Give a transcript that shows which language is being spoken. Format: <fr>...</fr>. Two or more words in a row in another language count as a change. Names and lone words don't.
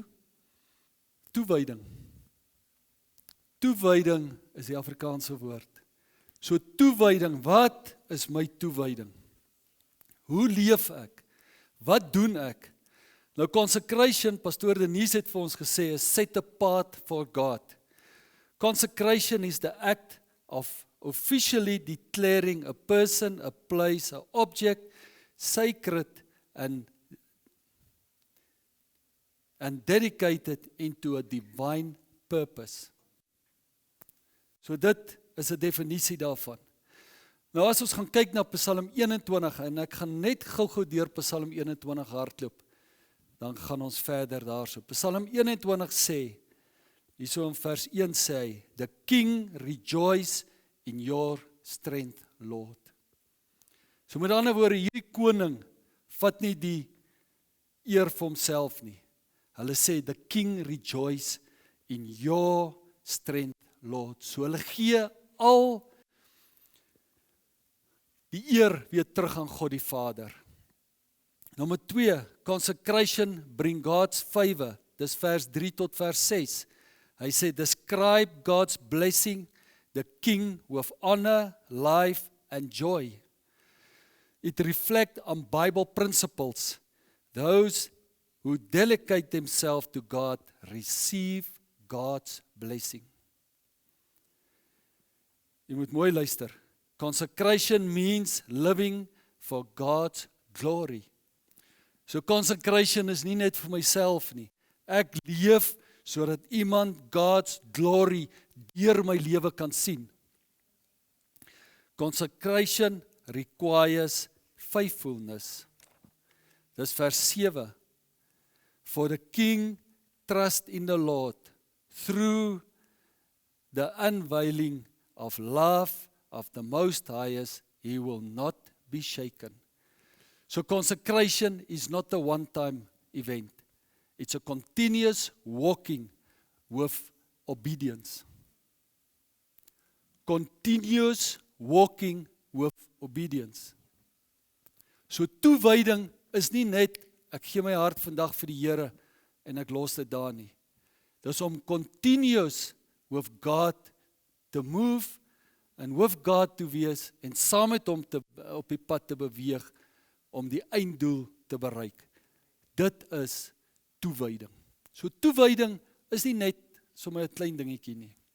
<af>Toewyding. Toewyding is die Afrikaanse woord. So toewyding, wat is my toewyding? Hoe leef ek? Wat doen ek? Nou consecration, pastoor Denise het vir ons gesê, is</af> <en>set apart for God. Consecration is the act of officially declaring a person, a place, an object sacred and dedicated into a divine purpose.</en> <af>So dit is 'n definisie daarvan. Nou as ons gaan kyk na Psalm 21 en ek gaan net gou-gou deur Psalm 21 hardloop, dan gaan ons verder daarso. Psalm 21 sê, hierso in vers 1 sê hy,</af> <en>the king rejoice in your strength, Lord.</en> <af>So met ander woorde, hierdie koning vat nie die eer vir homself nie. Hulle sê,</af> <en>the king rejoice in your strength, Lord.</en> <af>So hulle gee al die eer weer terug aan God die Vader. Nommer 2,</af> <en>consecration bring God's favor.</en> <af>Dis vers 3 tot vers 6. Hy sê,</af> <en>describe God's blessing, the king with honor, life and joy. It reflects on Bible principles. Those who dedicate themselves to God receive God's blessing.</en> <af>Jy moet mooi luister.</af> <en>Consecration means living for God's glory.</en> <af>So consecration is nie net vir myself nie. Ek leef sodat iemand</af> <en>God's glory</en> <af>deur my lewe kan sien.</af> <en>Consecration requires faithfulness.</en> <af>Dis vers 7.</af> <en>For the king trust in the Lord through the unveiling of love of the Most Highest, he will not be shaken. So consecration is not a one-time event. It's a continuous walking with obedience. Continuous walking with obedience.</en> <af>So toewyding is nie net, ek gee my hart vandag vir die Here en ek los dit daar nie. Dis om</af> <en>continuous with God</en> <af>te move en</af> <en>with God</en> <af>te wees en saam met hom op die pad te beweeg om die einddoel te bereik. Dit is toewyding. So toewyding is nie net sommer 'n klein dingetjie nie.</af>